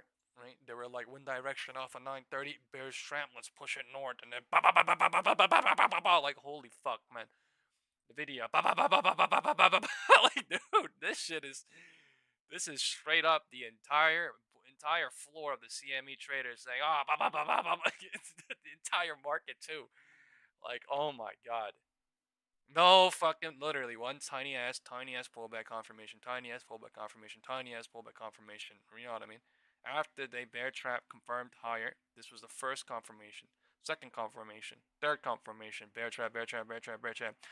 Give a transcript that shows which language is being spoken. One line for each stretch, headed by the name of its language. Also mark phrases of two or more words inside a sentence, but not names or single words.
English: Right? They were like wind direction off of 930, bears tramp, let's push it north, and then ba ba ba ba ba ba ba ba ba ba ba ba, like holy fuck, man. The video ba ba ba ba ba ba ba ba ba ba, like dude, this is straight up the entire floor of the CME traders saying ah ba ba ba ba ba, the entire market too. Like oh my god. No fucking literally one tiny ass pullback confirmation, tiny ass pullback confirmation, tiny ass pullback confirmation. You know what I mean? After they bear trap confirmed higher, this was the first confirmation, second confirmation, third confirmation, bear trap, bear trap, bear trap, bear trap.